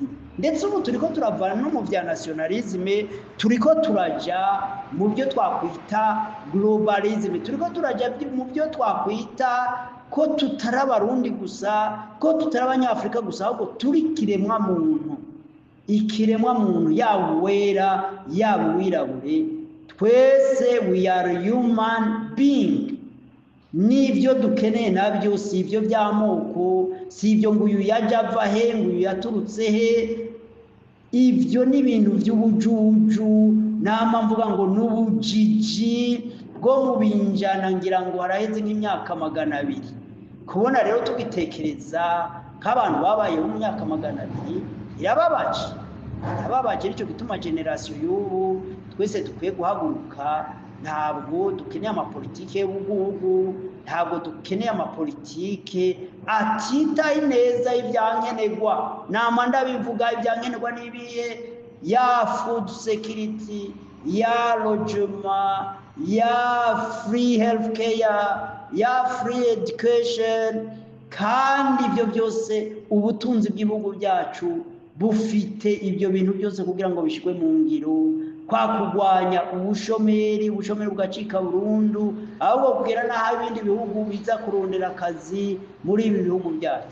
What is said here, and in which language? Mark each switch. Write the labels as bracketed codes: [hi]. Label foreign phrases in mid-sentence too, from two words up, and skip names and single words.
[rn] Ndetse ubu turiko turavana no mu bya nationalisme, turiko turaja mu byo twakwita globalisme, turiko turaja mu byo twakwita ko tutari abarundi gusa, ko tutari abanyafurika gusa, ahubwo turi kiremwa muntu, yaba uwera yaba uwirabure, twese [en] we are human being. [rn] N'ibyo dukeneye nabyo si ibyo by'amoko, si ibyo ngo uyu yaje ava he, ngo uyu yaturutse he. Ibyo ni ibintu by'ubujuju, nama mvuga ngo n'ubujiji bwo mu binjana, ngira ngo haraheze nk'imyaka 200. Kubona rero tubitekereza nk'abantu babayeho mu myaka 200 irababaje. Nicyo gituma generation y'ubu twese dukwiye guhaguruka. Ntabwo dukeneye amapolitike y'ubugugu, ntabwo dukeneye amapolitike atitaye neza ibyankenerwa. Nama ndabivuga ibyankenerwa n'ibihe: ya [en] food security, [rn] ya logement, ya [en] free health care, [rn] ya [en] free education. [rn] Kandi ibyo byose ubutunzi bw'ibihugu byacu bufite ibyo bintu byose kugira ngo bishikwe mu ngiro. Kwa kurwanya ubushomeri bugacika burundu, ahubwo kugira naho ibindi bihugu biza kurondera akazi muri ibi bihugu byacu.